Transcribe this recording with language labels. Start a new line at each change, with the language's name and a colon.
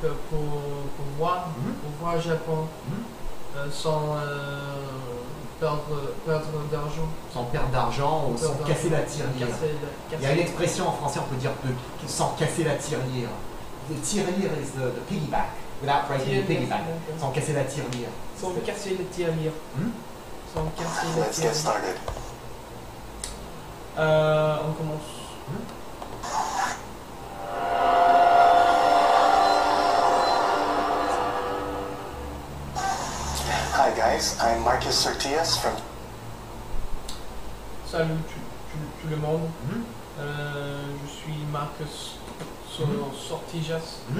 French: Pour voir le Japon sans perdre d'argent. Sans perdre d'argent ou sans casser la tirelire. Il y a une expression en français, on peut dire sans casser la tirelire.
English: The tirelire is the piggyback,
French: without breaking
English: the piggyback.
French: Sans casser la tirelire. Sans casser la tirelire. Sans casser la
English: Let's get
French: tirelire.
English: started.
French: On commence.
English: Hi guys, I'm Marcus Sortias from
French: Salut tout le monde. Je suis Marcus Sortijas.